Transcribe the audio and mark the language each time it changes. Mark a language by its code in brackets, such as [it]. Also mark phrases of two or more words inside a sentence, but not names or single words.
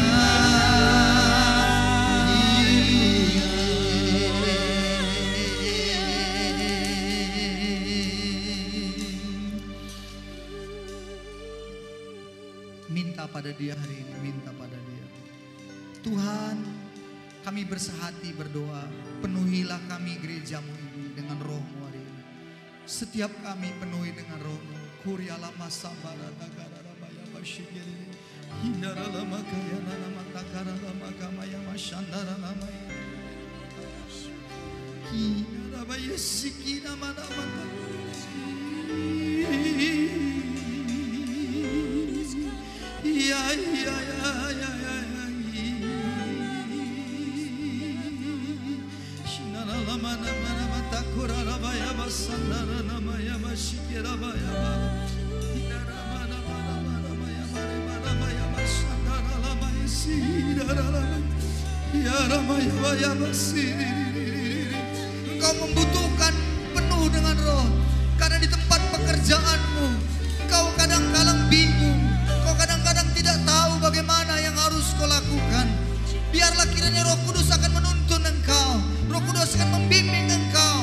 [id] Minta pada Dia hari ini, minta pada Dia. Tuhan, kami bersehati berdoa, penuhilah kami gereja-Mu ini dengan Roh-Mu hari ini. Setiap kami penuhi dengan Roh-Mu. Kuriala masabara dagara rabaya basyigiri. Hindara lama kaya nama takara lama kamaya masandara lama. Hindara rabaya siki nama nama. Ya ya ya ya ya. Shinara lama nama nama takura rabaya basandara nama ya masyikira baya ba. Hindara mana mana mana ya mare mana ya basandara lama sidara lama. Ya rama ya baya basiri. Engkau membutuhkan penuh dengan Roh. Karena di tempat pekerjaanmu engkau kadang-kadang bingung, engkau kadang-kadang tidak tahu bagaimana yang harus kau lakukan. Biarlah kiranya Roh Kudus akan menuntun engkau, Roh Kudus akan membimbing engkau.